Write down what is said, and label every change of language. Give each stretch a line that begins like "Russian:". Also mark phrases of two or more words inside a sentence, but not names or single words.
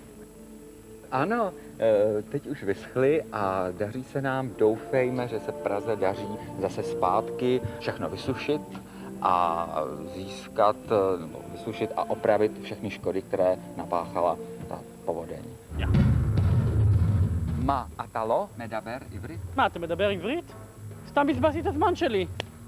Czech: Ano, teď už vyschly a daří se nám, doufejme, že se Praze daří zase zpátky všechno vysušit a získat, vysušit a opravit všechny škody, které napáchala ta povodeň. Ja.
Hebrew: מה, אתה לא מדבר עברית? מה, אתה מדבר עברית? סתם בזבזתי את הזמן שלי.